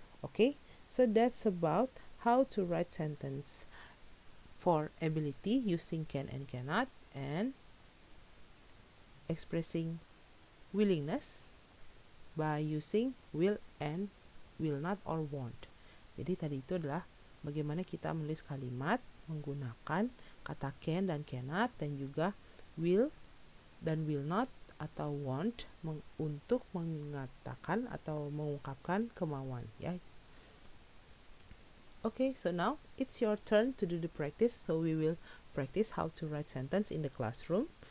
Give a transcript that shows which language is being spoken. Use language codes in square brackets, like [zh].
[en] Okay, so that's about how to write sentence for ability using can and cannot, and expressing willingness by using will and will not or won't. [id] Jadi tadi itu adalah bagaimana kita menulis kalimat menggunakan kata can dan cannot, dan juga will dan will not atau won't untuk mengatakan atau mengungkapkan kemauan, ya. [en] Okay, so now it's your turn to do the practice. So we will practice how to write sentence in the classroom.